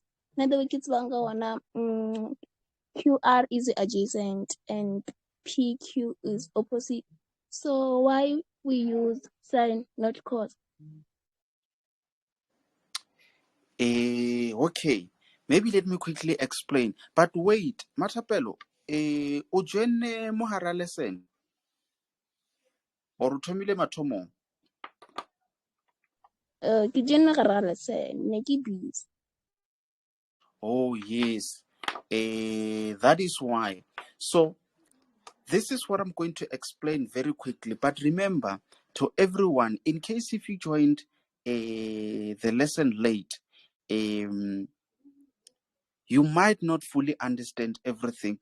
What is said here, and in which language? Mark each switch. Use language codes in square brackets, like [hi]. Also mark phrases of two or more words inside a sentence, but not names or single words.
[en] In other words, it's QR is adjacent and PQ is opposite. So why we use sine, not cos? Okay, maybe let me quickly explain. But wait, [nso] Matapelo, o joine mohara lesson or o thomile mathomong? Ke jenne gare ga lesson, ne ke busy. [en] Oh yes, that is why. So this is what I'm going to explain very quickly. But remember, to everyone, in case if you joined the lesson late, you might not fully understand everything.